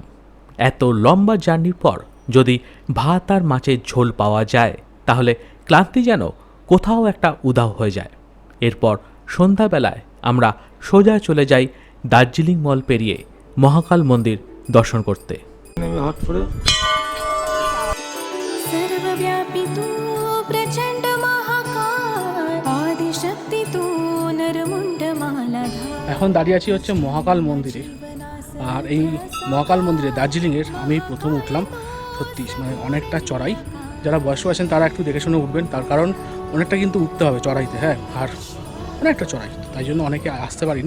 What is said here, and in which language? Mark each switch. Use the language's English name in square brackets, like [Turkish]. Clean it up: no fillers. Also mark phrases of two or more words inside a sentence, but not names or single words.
[Bangla] এত লম্বা জার্নির পর যদি ভাত আর মাছের ঝোল পাওয়া যায় তাহলে ক্লান্তি যেন কোথাও একটা উধাও হয়ে যায়। এরপর সন্ধ্যাবেলায় আমরা সোজা চলে যাই দার্জিলিং মল পেরিয়ে মহাকাল মন্দির দর্শন করতে। [Marathi] सर्वव्यापी तू प्रचंड महाकाय आदिशक्ती तू नरमुंड मालाधार। [Bangla] এখন দাঁড়িয়ে আছি হচ্ছে মহাকাল মন্দিরে। আর এই মহাকাল মন্দিরে দার্জিলিংয়ের আমি প্রথম উঠলাম। সত্যি মানে অনেকটা চড়াই। যারা বয়স্ক আছেন তারা একটু দেখে শুনে উঠবেন, তার কারণ অনেকটা কিন্তু উঠতে হবে চড়াইতে। হ্যাঁ, আর অনেকটা চড়াই, তাই জন্য অনেকে আসতে পারিনি।